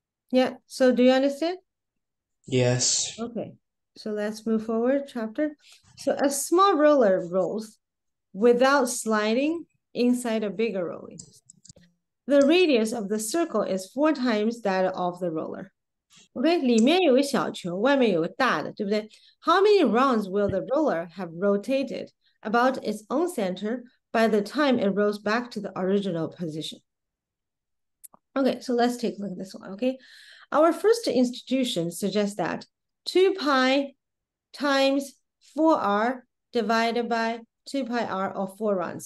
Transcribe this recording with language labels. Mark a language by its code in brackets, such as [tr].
[en] Yeah, so do you understand? Yes. Okay, so let's move forward, chapter. So a small roller rolls without sliding inside a bigger rolling. The radius of the circle is 4 times that of the roller. [zh] OK， 里面有个小球，外面有个大的，对不对？ [en] How many rounds will the roller have rotated about its own center by the time it rolls back to the original position? Okay, so let's take a look at this one, okay? Our first institution suggests that 2 pi times 4r divided by 2 pi r or 4 rounds.